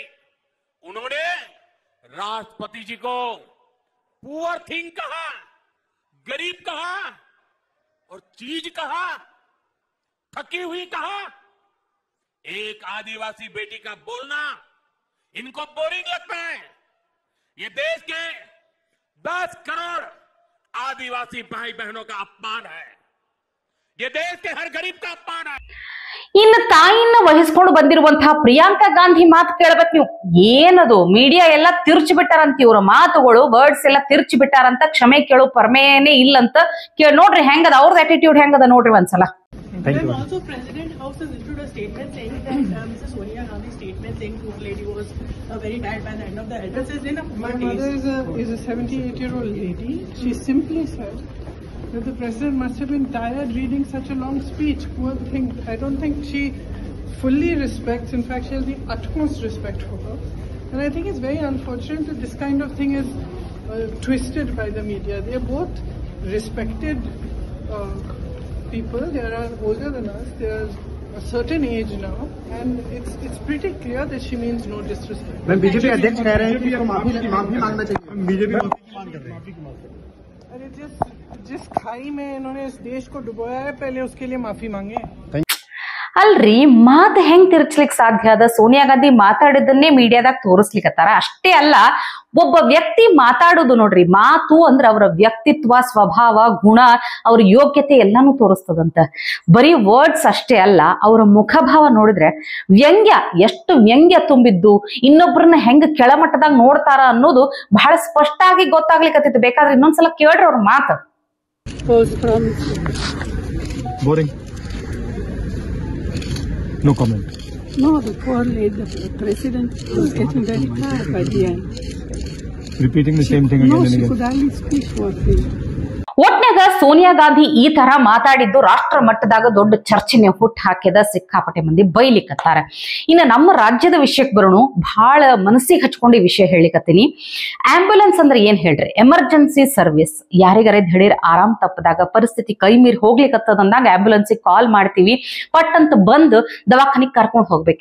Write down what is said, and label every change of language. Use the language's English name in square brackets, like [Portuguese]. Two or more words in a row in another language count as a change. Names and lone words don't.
[Hindi] उन्होंने राष्ट्रपति जी को [English] poor thing [Hindi] कहा, गरीब कहा और चीज कहा, थकी हुई कहा। एक आदिवासी बेटी का बोलना इनको बोरिंग लगता है। ये देश के 10 करोड़ आदिवासी भाई बहनों का अपमान है। ये देश के हर गरीब का अपमान है। [Kannada] ಇನ್ನು ತಾಯಿನ ವಹಿಸ್ಕೊಂಡು ಬಂದಿರುವಂತಹ ಪ್ರಿಯಾಂಕಾ ಗಾಂಧಿ ಮಾತು ಕೇಳ್ಬೇಕು ನೀವು. ಏನದು, ಮೀಡಿಯಾ ಎಲ್ಲ ತಿರ್ಚಿ ಬಿಟ್ಟಾರಂತ, ಇವ್ರ ಮಾತುಗಳು ವರ್ಡ್ಸ್ ಎಲ್ಲ ತಿರ್ಚಿ ಬಿಟ್ಟಾರಂತ. ಕ್ಷಮೆ ಕೇಳೋ ಪರಮೇನೇ ಇಲ್ಲಂತ. ನೋಡ್ರಿ ಹೆಂಗದ ಅವ್ರದ್ದು ಆಟಿಟ್ಯೂಡ್, ಹೆಂಗದ ನೋಡ್ರಿ ಒಂದ್ಸಲ. [English] Then also President House has issued a statement saying that Mrs. Sonia Gandhi's statement saying poor lady was very tired by the end of the address is in a poor taste. My mother is a 78-year-old lady. She simply said that the president must have been tired reading such a long speech. Poor thing. I don't think she fully respects. In fact, she has the utmost respect for her. And I think it's very unfortunate that this kind of thing is twisted by the media. They are both respected people. They are older than us. They are a certain age now, and it's pretty clear that she means no disrespect. [Hindi] मैं बीजेपी अध्यक्ष कह रहे हैं कि माफी मांगना चाहिए। बीजेपी माफी की मांग कर रहे हैं। अरे जिस खाई में इन्होंने इस देश को डुबोया है, पहले उसके लिए माफी मांगे। [Kannada] ಅಲ್ರಿ ಮಾತು ಹೆಂಗ್ ತಿರ್ಚ್ಲಿಕ್ ಸಾಧ್ಯ ಅದ? ಸೋನಿಯಾ ಗಾಂಧಿ ಮಾತಾಡಿದ್ದನ್ನೇ ಮೀಡಿಯಾದಾಗ ತೋರಿಸ್ಲಿಕ್ಕತ್ತಾರ. ಅಷ್ಟೇ ಅಲ್ಲ, ಒಬ್ಬ ವ್ಯಕ್ತಿ ಮಾತಾಡೋದು ನೋಡ್ರಿ, ಮಾತು ಅಂದ್ರ ಅವರ ವ್ಯಕ್ತಿತ್ವ, ಸ್ವಭಾವ, ಗುಣ, ಅವ್ರ ಯೋಗ್ಯತೆ ಎಲ್ಲಾನು ತೋರಿಸ್ತದಂತ. ಬರೀ ವರ್ಡ್ಸ್ ಅಷ್ಟೇ ಅಲ್ಲ, ಅವರ ಮುಖಭಾವ ನೋಡಿದ್ರೆ ವ್ಯಂಗ್ಯ, ಎಷ್ಟು ವ್ಯಂಗ್ಯ ತುಂಬಿದ್ದು, ಇನ್ನೊಬ್ರನ್ನ ಹೆಂಗ್ ಕೆಳಮಟ್ಟದಾಗ ನೋಡ್ತಾರ ಅನ್ನೋದು ಬಹಳ ಸ್ಪಷ್ಟ ಆಗಿ ಗೊತ್ತಾಗ್ಲಿಕ್ಕತ್ತೈತಿ. ಬೇಕಾದ್ರೆ ಇನ್ನೊಂದ್ಸಲ ಕೇಳ್ರಿ ಅವ್ರ ಮಾತು. [English] Boring. No comment. No, the poor lady, the president was getting very tired by the end. Repeating the same thing again No, and she again. could hardly speak for a few. [Kannada] ಒಟ್ನಾಗ ಸೋನಿಯಾ ಗಾಂಧಿ ಈ ತರ ಮಾತಾಡಿದ್ದು ರಾಷ್ಟ್ರ ಮಟ್ಟದಾಗ ದೊಡ್ಡ ಚರ್ಚೆನೆ ಹುಟ್ಟು ಹಾಕಿದ, ಸಿಕ್ಕಾಪಟ್ಟೆ ಮಂದಿ ಬೈಲಿಕ್ಕತ್ತಾರ. ಇನ್ನು ನಮ್ಮ ರಾಜ್ಯದ ವಿಷಯಕ್ಕೆ ಬರೋಣ. ಬಹಳ ಮನಸ್ಸಿಗೆ ಹಚ್ಕೊಂಡು ಈ ವಿಷಯ ಹೇಳಿಕತ್ತೀನಿ. ಆಂಬ್ಯುಲೆನ್ಸ್ ಅಂದ್ರೆ ಏನ್ ಹೇಳ್ರಿ? [English] emergency service. [Kannada] ಯಾರಿಗಾರ ದಿಢೀರ್ ಆರಾಮ್ ತಪ್ಪದಾಗ, ಪರಿಸ್ಥಿತಿ ಕೈ ಮೀರಿ ಹೋಗ್ಲಿಕ್ಕತ್ತದಂದಾಗ ಆಂಬ್ಯುಲೆನ್ಸಿಗೆ ಕಾಲ್ ಮಾಡ್ತೀವಿ, ಪಟ್ ಅಂತ ಬಂದು ದವಾಖಾನಿಗೆ ಕರ್ಕೊಂಡು ಹೋಗ್ಬೇಕು.